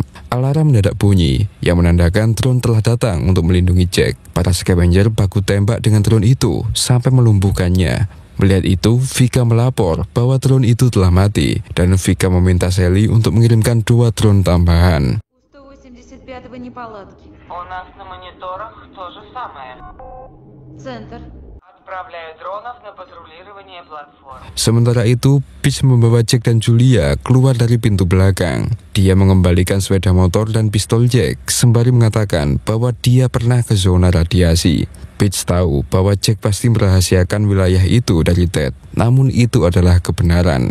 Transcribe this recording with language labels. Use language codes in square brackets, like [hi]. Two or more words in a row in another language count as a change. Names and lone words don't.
[id] Alarm mendadak bunyi, yang menandakan drone telah datang untuk melindungi Jack. Para scavenger baku tembak dengan drone itu sampai melumpuhkannya. Melihat itu, Vika melapor bahwa drone itu telah mati, dan Vika meminta Sally untuk mengirimkan 2 drone tambahan. [ru] 185-го неполадки. У нас на мониторах то же самое. Центр. Отправляю дронов на патрулирование платформ. [id] Sementara itu, Peach membawa Jack dan Julia keluar dari pintu belakang. Dia mengembalikan sepeda motor dan pistol Jack, sembari mengatakan bahwa dia pernah ke zona radiasi. Peach tahu bahwa Jack pasti merahasiakan wilayah itu dari Ted, namun itu adalah kebenaran.